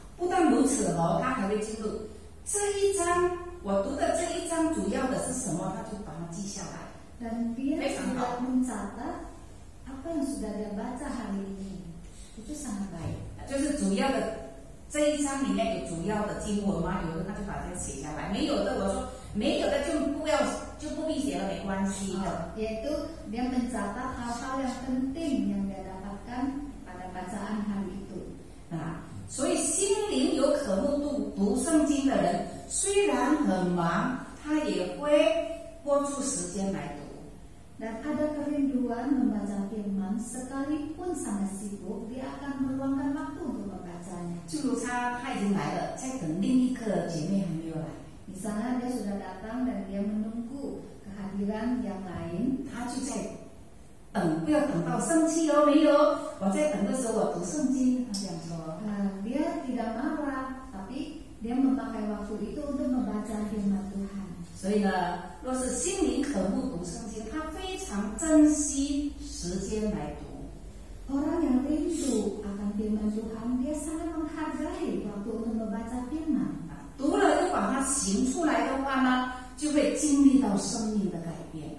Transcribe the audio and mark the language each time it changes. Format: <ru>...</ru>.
<zh>不但如此哦，他还会记录这一章我读的这一章主要的是什么，他就把它记下来。</zh> <id>Dan dia sudah mencatat apa yang sudah dia baca hari ini. Itu sangat baik.</id> <zh>就是主要的这一章里面有主要的经文吗？有的他就把这个写下来，没有的我说没有的就不必写了，没关系的。</zh> <id>Yaitu dia mencatat hal-hal yang penting yang dia dapatkan pada bacaan hari itu.</id> <zh>所以心灵有渴慕读圣经的人，虽然很忙，他也会拨出时间来读。</zh> <id>Dan ada kerinduan membaca firman, sekalipun sangat sibuk, dia akan meluangkan waktu untuk membacanya.</id> <zh>就如他已经来了，在等另一个姐妹还没有来。</zh> <id>Misalnya dia sudah datang dan dia menunggu kehadiran yang lain,</id> <zh>他就在等，不要等到生气哦，没有，我在等的时候我读圣经，他这样说。</zh> <id>dia tidak marah, tapi dia memakai waktu itu untuk membaca firman Tuhan.</id> <zh>所以呢，若是心灵渴慕读圣经，他非常珍惜时间来读。</zh> <id>Orang yang rindu akan firman Tuhan, dia sangat menghargai waktu untuk membaca firman.</id> <zh>读了又把它行出来的话呢，就会经历到生命的改变。</zh>